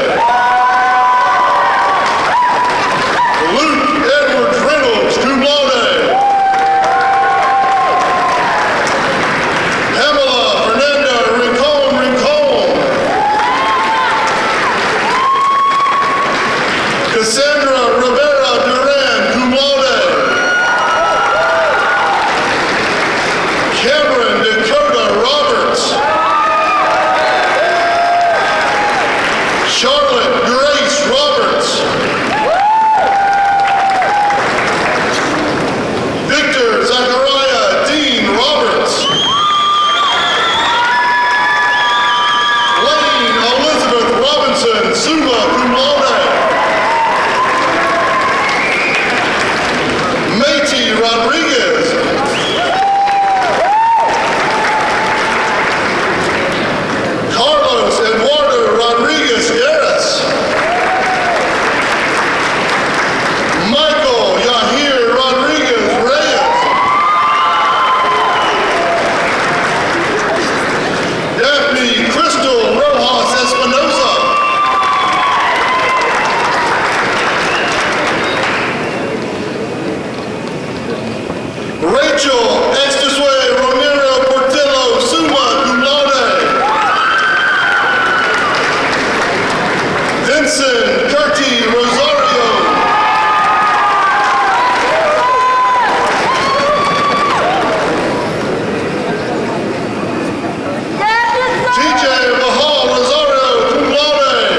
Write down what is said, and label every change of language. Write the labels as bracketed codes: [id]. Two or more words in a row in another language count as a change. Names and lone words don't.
[en] Luke Edwards Reynolds, [la] cum laude. [en] Pamela Fernanda Rincon Rincon. Cassandra Rivera Duran, [la] cum laude. [en] Cameron Dakota Roberts. Charlotte Grace Roberts. Victor Zachariah Dean Roberts. Lane Elizabeth Robinson, [la] summa cum laude. [en] Métis Rodriguez. Carlos Eduardo Rodriguez Harris. Michael Yahir Rodriguez Reyes. Daphne Crystal Rojas Espinosa. Rachel Estasue Romero Portillo, [la] summa cum laude. [en] Vincent Curti Rosario. TJ Mahal Rosario, [la] cum laude.